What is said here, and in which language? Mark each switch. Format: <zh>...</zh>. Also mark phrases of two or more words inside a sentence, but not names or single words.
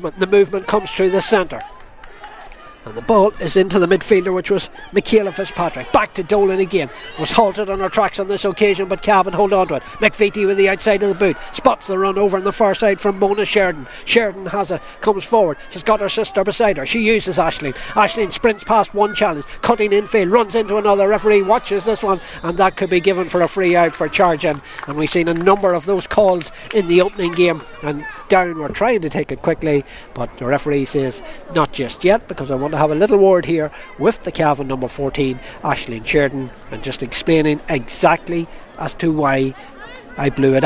<en>The movement comes through the centre, and the ball is into the midfielder, which was Michaela Fitzpatrick. Back to Dolan again. Was halted on her tracks on this occasion, but Cavan hold on to it. McVitie with the outside of the boot spots the run over on the far side from Mona Sheridan. Sheridan has it, comes forward. She's got her sister beside her. She uses Aisling. Aisling sprints past one challenge, cutting infield, runs into another. Referee watches this one, and that could be given for a free out for charging. And we've seen a number of those calls in the opening game, and Down were trying to take it quickly, but the referee says not just yet, because I want to have a little word here with the Cavan number 14, Aisling Sheridan, and just explaining exactly as to why I blew it up.</en>